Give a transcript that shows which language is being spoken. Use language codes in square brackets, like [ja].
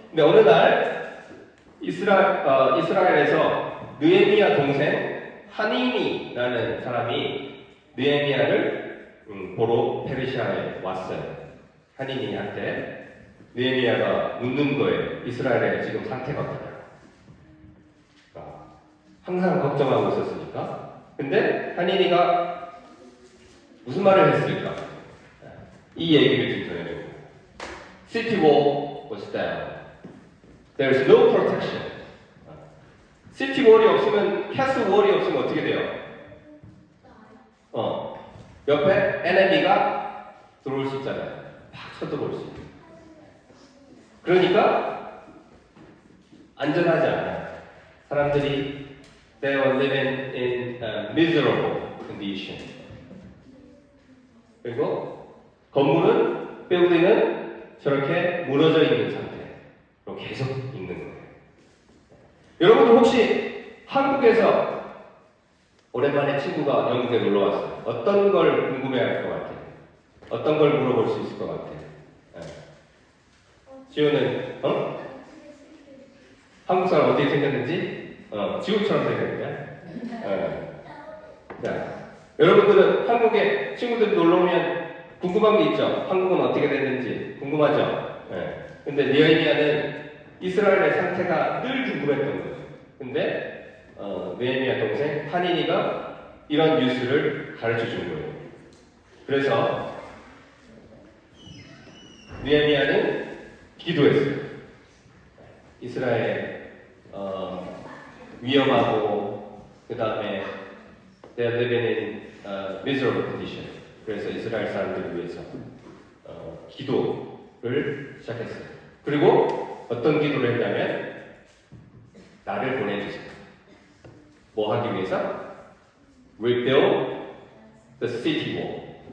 [ko] 근데 어느 날 이스라엘에서 느헤미야 동생 하니니라는 사람이 느헤미야를 보러 페르시아에 왔어요. 하니니한테 느헤미야가 묻는 거예요. 이스라엘의 지금 상태가 어떠냐. 항상 걱정하고 있었으니까. 근데 하니니가 무슨 말을 했을까? 이 얘기를 지금 전해드리고 [en] City wall was down. There is no protection. [ko] 시티 월이 없으면, 캐슬 월이 없으면 어떻게 돼요? 옆에 에네미가 들어올 수 있잖아요. 팍 쳐들어올 수 있어요. 그러니까 안전하지 않아요. 사람들이 [en] they were living in a miserable condition. [ko] 그리고 건물은 빌딩은 저렇게 무너져 있는 상태로 계속 있는 거예요. 여러분도 혹시 한국에서 오랜만에 친구가 영국에 놀러 왔어요. 어떤 걸 궁금해할 것 같아요? 어떤 걸 물어볼 수 있을 것 같아요? 네. 지호는 한국 사람 어떻게 생겼는지 지호처럼 생겼냐? 자, 여러분들은 한국에 친구들 놀러 오면 궁금한 게 있죠? 한국은 어떻게 됐는지 궁금하죠? 네. 근데 느헤미야는 이스라엘의 상태가 늘 궁금했던 거예요. 근데 느헤미야 동생 하니니가 이런 뉴스를 가르쳐 준 거예요. 그래서 느헤미야는 기도했어요. 이스라엘 위험하고 그 다음에 [en] they're living in miserable condition. [ko] 그래서 이스라엘 사람들을 위해서 기도를 시작했어요. 그리고 어떤 기도를 했냐면 나를 보내주세요. 뭐 하기 위해서? [en] Rebuild the city wall.